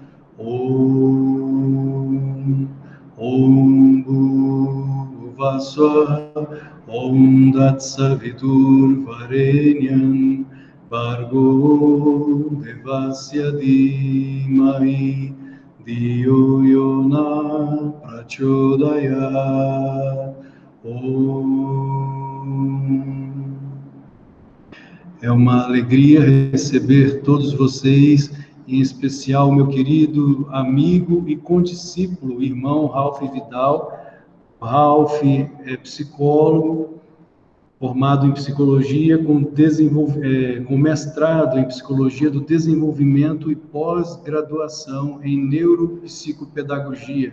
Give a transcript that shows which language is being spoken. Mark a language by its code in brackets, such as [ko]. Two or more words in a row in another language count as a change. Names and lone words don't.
[sa] Om Bhuvasvaha Om Tatsavitur Varenyam Bhargo Devasya Dhimai Dhiyo Yona Prachodaya [pt] É uma alegria receber todos vocês, em especial meu querido amigo e condiscípulo, irmão Ralph Vidal. Ralph é psicólogo, formado em psicologia, com mestrado em psicologia do desenvolvimento e pós-graduação em neuropsicopedagogia.